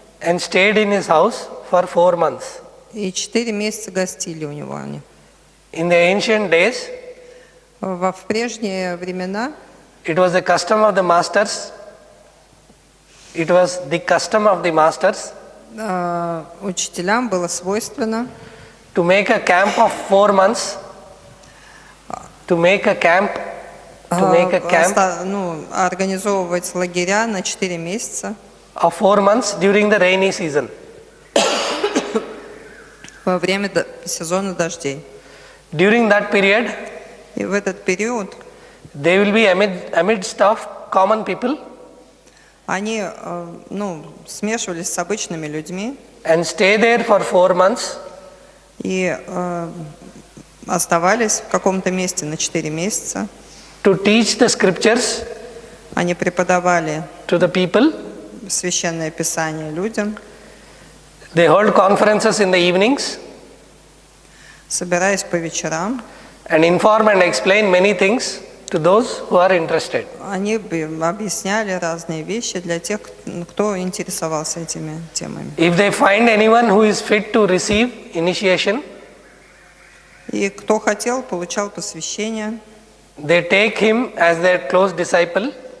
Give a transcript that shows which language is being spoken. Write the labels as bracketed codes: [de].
[en] and stayed in his house for 4 months. [ru] и 4 месяца гостили у него они. [en] In the ancient days, [ru] В прежние времена [en] it was the custom of the masters. It was the custom of the masters [ru] учителям было свойственно [en] to make a camp of 4 months. To make a camp. [ru] организовывать лагеря на 4 месяца [en] Of 4 months during the rainy season. [ru] во время сезона дождей. [en] During that period, [ru] И в этот период [en] they will be amidst of common people [ru] они смешивались с обычными людьми [en] and stay there for 4 months [ru] и оставались в каком-то месте на 4 месяца. [en] to teach the scriptures [ru] Они преподавали [en] to the people. [ru] священное писание людям, [en] They hold conferences in the evenings [ru] собираясь по вечерам. [en] and inform and explain many things to those who are interested. [ru] Они объясняли разные вещи для тех, кто интересовался этими темами. [en] If they find anyone who is fit to receive initiation, [ru] И кто хотел, получал посвящение. [en] they take him as their close disciple